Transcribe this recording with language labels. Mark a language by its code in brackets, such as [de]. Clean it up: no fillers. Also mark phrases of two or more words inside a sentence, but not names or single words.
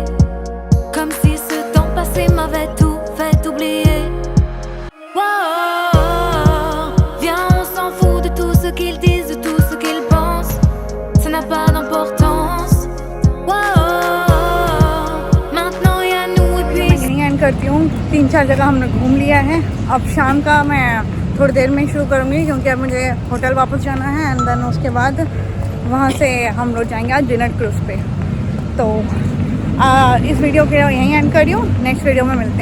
[fr] Comme si ce temps passé m'avait tout fait oublier. Wow, viens on s'en fout de tout ce qu'ils disent, de tout ce qu'ils pensent. Ça n'a pas d'importance. Wow, maintenant y a nous et puis [hi] यहीं एंड करती हूँ। 3-4 जगह हमने घूम लिया है। अब शाम का मैं थोड़ी देर में शुरू करूँगी, क्योंकि अब मुझे होटल वापस जाना है [en] and then [hi] उसके बाद वहाँ से हम लोग जाएंगे आज डिनर क्रूज पे। तो इस वीडियो के यहीं एंड कर रही हूँ, [en] next video [hi] में मिलते हैं।